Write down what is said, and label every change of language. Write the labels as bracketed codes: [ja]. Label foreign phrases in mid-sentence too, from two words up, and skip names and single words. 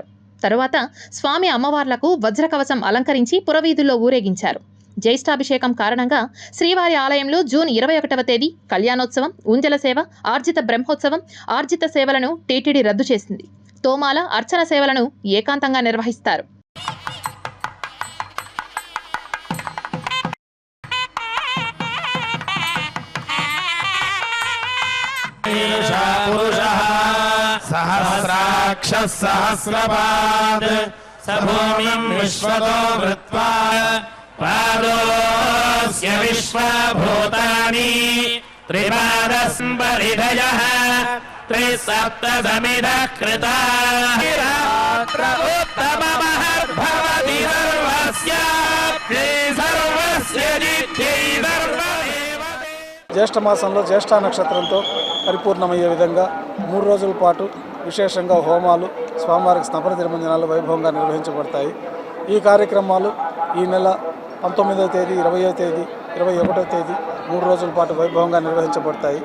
[te] తరువాత స్వామి అమ్మవార్లకు వజ్రకవచం అలంకరించి పురవీధుల్లో ఊరేగించారు. జ్యేష్ఠాభిషేకం కారణంగా శ్రీవారి ఆలయంలో జూన్ 21వ తేదీ కళ్యాణోత్సవం, ఉంజల సేవ, ఆర్జిత బ్రహ్మోత్సవం, ఆర్జిత సేవలను టీటీడీ రద్దు చేసింది. తోమాల, అర్చన సేవలను ఏకాంతంగా నిర్వహిస్తారు. [sa] सहस्राक्षः सहस्रपाद सभूमिं विश्वतो वृत्वा पादोऽस्य विश्वभूतानि त्रिपादस्परिधयः त्रिसप्तसमिधः कृताः उत्तममहद्भवति सर्वस्य नित्यै सर्वदेवते. [te] జ్యేష్ఠ మాసంలో జ్యేష్ఠ నక్షత్రంతో పరిపూర్ణమయ్యే విధంగా 3 రోజుల పాటు విశేషంగా హోమాలు, స్వామివారికి స్నపన తిరుమంజనాలు వైభవంగా నిర్వహించబడతాయి. ఈ కార్యక్రమాలు ఈ నెల 19వ తేదీ, 20వ తేదీ, 21వ తేదీ 3 రోజుల పాటు వైభవంగా నిర్వహించబడతాయి.